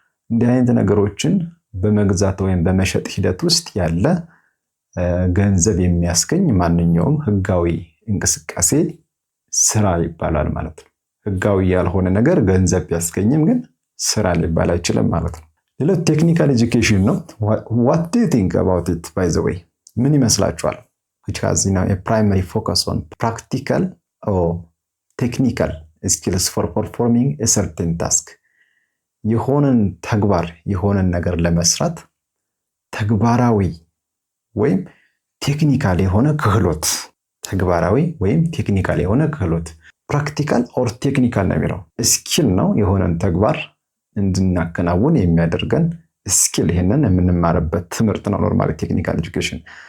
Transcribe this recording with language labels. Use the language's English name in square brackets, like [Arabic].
[Amharic] እንዲህ አይነት ነገሮችን በመግዛት ወይም በመሸጥ ሂደት ውስጥ ያለ ገንዘብ የሚያስገኝ ማንኛውም ህጋዊ እንቅስቃሴ ስራ ይባላል ማለት ነው። ህጋዊ ያልሆነ ነገር ገንዘብ ቢያስገኝም ግን ስራ ሊባል አይችልም ማለት ነው። ሌላው ቴክኒካል ኤጁኬሽን ነው። [English] what do you think about it by the way? [Amharic] ምን ይመስላችኋል? [English] which has a primary focus on practical or technical skills for performing a certain task. [Amharic] የሆነን ተግባር የሆነን ነገር ለመስራት ተግባራዊ ወይም ቴክኒካል የሆነ ክህሎት ተግባራዊ ወይም ቴክኒካል የሆነ ክህሎት [English] ፕራክቲካል ኦር ቴክኒካል [Amharic] ነው የሚለው ስኪል ነው። የሆነን ተግባር እንድናከናውን የሚያደርገን ስኪል ይሄንን የምንማርበት ትምህርት ነው ኖርማሊ ቴክኒካል ኤጁኬሽን።